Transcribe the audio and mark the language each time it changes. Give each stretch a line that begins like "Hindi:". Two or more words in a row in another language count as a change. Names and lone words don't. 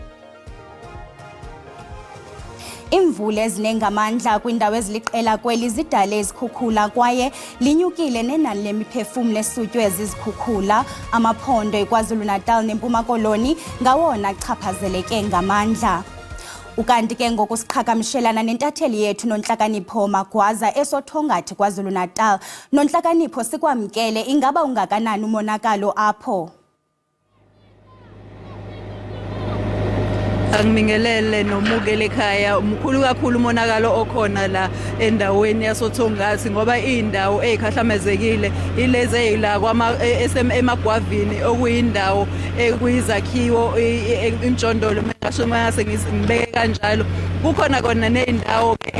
Xhosa: Imvula ezinengamandla kwindawo eziliqela kweli zidale izikhukhula kwaye linyukile nenani lemiphefumlo esutywe zizikhukhula amaphondo eKwaZulu-Natal neMpuma Koloni ngawona achaphazeleke ngamandla. Ukanti ke ngokusiqhagamshelana nentatheli yethu noNhlakanipho Magwaza esothongathi KwaZulu-Natal noNhlakanipho sikwamkele ingaba ungakanani umonakalo apho.
Zulu: Angibingelele nomukele ekhaya umkhulu kakhulu umonakalo okhona la endaweni yasothongathi ngoba indawo ezikhahlamezekile ilezi ezila emagwavini okuyindawo ekuyizakhiwo imjondolo ngisho mase ngibeke kanjalo kukhona kona nezindawo